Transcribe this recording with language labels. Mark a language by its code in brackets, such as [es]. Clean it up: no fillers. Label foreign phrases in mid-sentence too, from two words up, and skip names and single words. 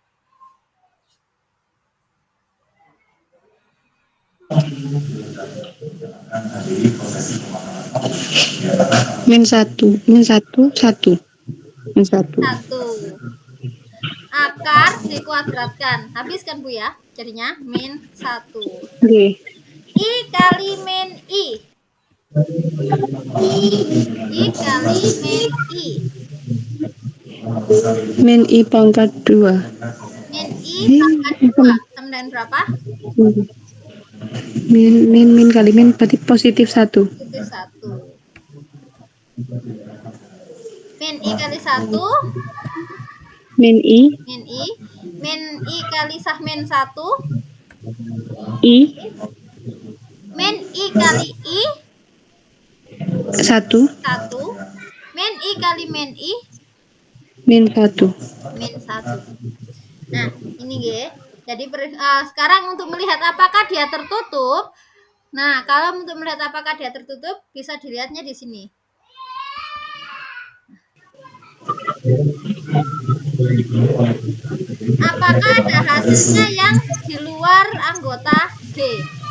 [id] Min 1. Min 1. 1. Min 1. 1. Akar dikuadratkan. Habiskan Bu ya. Jadinya min 1. Nggih. I kali min I. I kali min I. Min I pangkat 2. Min I pangkat 2 sama dengan berapa? Min kali min berarti positif 1. Positif 1. Min I kali 1 Min I. min I. Min I kali sah min 1 I. min I kali I 1. 1. Min I kali min I Min 1. min 1. Nah, ini ya. Jadi sekarang untuk melihat apakah dia tertutup. Nah, kalau untuk melihat apakah dia tertutup, bisa dilihatnya di sini. Apakah ada hasilnya yang di luar anggota G?